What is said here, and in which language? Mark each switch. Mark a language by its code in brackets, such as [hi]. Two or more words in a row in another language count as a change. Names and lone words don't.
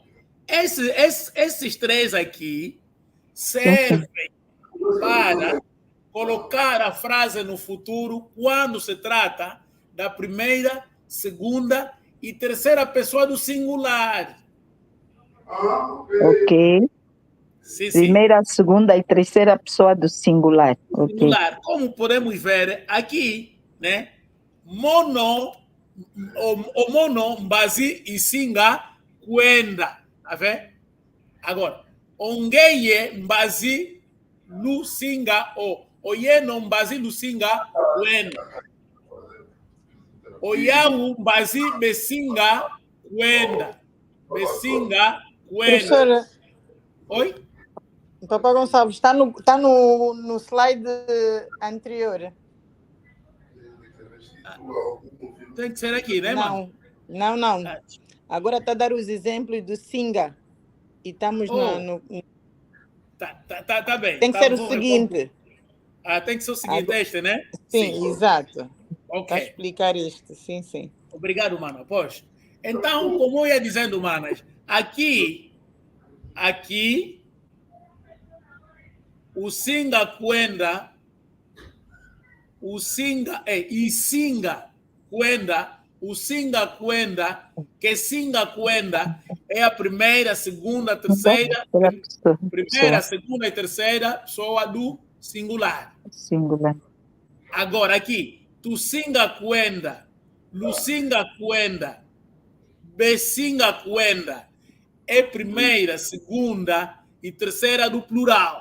[pt] Esses três aqui servem para colocar a frase no futuro quando se trata da primeira, segunda e terceira pessoa do singular. Ok. Sim. Primeira, segunda e terceira pessoa do singular. Singular. Okay. Como podemos ver aqui, né? [kmb] Mono, o mono, mbasi e singa, kwenda. [pt] Tá vendo? Agora, [kmb] ongeye, mbasi, lusinga, oyeno, mbasi, lusinga, kwenda. Oyawu, mbasi, besinga, kwenda. Besinga, kwenda. [pt] Professora. Oi? Papa Gonçalves, está no slide anterior. Tem que ser aqui, né, mano? Não. Agora está a dar os exemplos do Singa. E estamos no... Tá bem. Tem que ser o seguinte. Tem que ser o seguinte, este, né? Sim, exato. Ok. Para explicar isto, sim. Obrigado, mano. Pois. Então, como eu ia dizendo, manas, aqui, o [kmb] Singa kwenda, [pt] o Singa, e [kmb] Singa kwenda, [pt] o [kmb] Singa kwenda, [pt] que [kmb] Singa kwenda [pt] é a primeira, segunda, terceira, primeira, segunda e terceira pessoa do singular. Agora aqui, [kmb] tu Singa kwenda, Lusinga kwenda, Besinga kwenda [pt] é primeira, segunda e terceira do plural.